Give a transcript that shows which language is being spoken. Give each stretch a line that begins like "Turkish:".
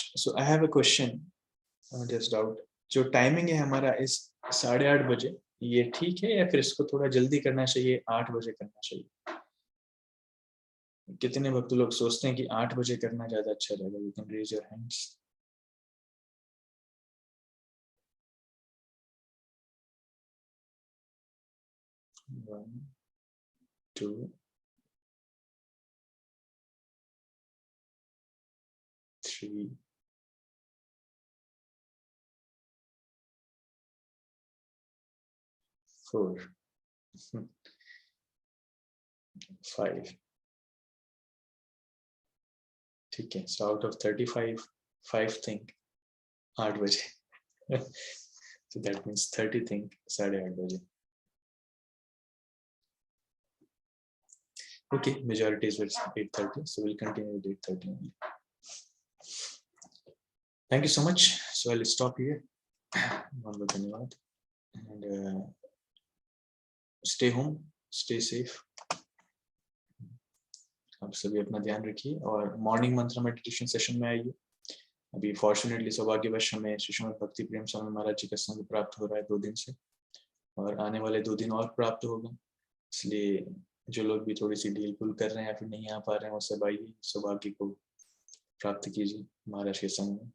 English: So I have a question, just doubt.
Hindi: जो timing है हमारा इस 8:30 बजे, ये ठीक है या फिर इसको थोड़ा जल्दी करना चाहिए, 8 बजे करना चाहिए? कितने भक्त लोग सोचते हैं कि 8 बजे करना ज्यादा अच्छा रहेगा?
English: You can raise your hands. One, two, three, 4, 5.
Hindi: ठीक है,
English: so out of 35, 5 think 8 बजे so that means 30 think 8:30 बजे. Okay, majority is with 8:30, so we'll continue with 8:30 only. Thank you so much. So I'll stop here.
Hindi: बहुत बहुत धन्यवाद,
English: and stay home, stay safe.
Hindi: आप सभी अपना ध्यान रखिए और मॉर्निंग मंत्र मेडिटेशन सेशन में आइए। अभी फॉर्चुनेटली सौभाग्यवश हमें श्रीमद भक्ति प्रेम स्वामी महाराज जी का संग प्राप्त हो रहा है 2 दिन से, और आने वाले 2 दिन और प्राप्त होगा। इसलिए जो लोग भी थोड़ी सी ढील पुल कर रहे हैं या फिर नहीं आ पा रहे हैं, वो सब आइए, सौभाग्य को प्राप्त कीजिए महाराज के संग में।